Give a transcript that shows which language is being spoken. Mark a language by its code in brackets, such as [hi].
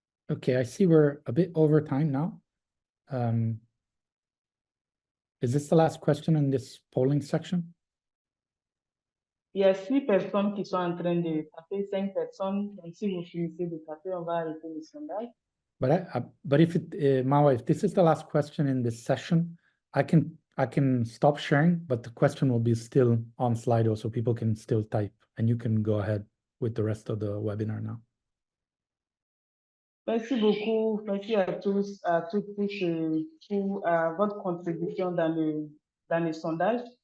[en] Okay, I see we're a bit over time now. Is this the last question in this polling section? [fr] Il y a 6 personnes qui sont en train de taper, 5 personnes. Donc, si vous finissez de taper, on va arrêter le sondage. [en] But if Mawa, if this is the last question in this session, I can stop sharing, but the question will be still on Slido, so people can still type, and you can go ahead with the rest of the webinar now. [fr] Merci beaucoup. Merci à tous, à toutes pour votre contribution dans le sondage.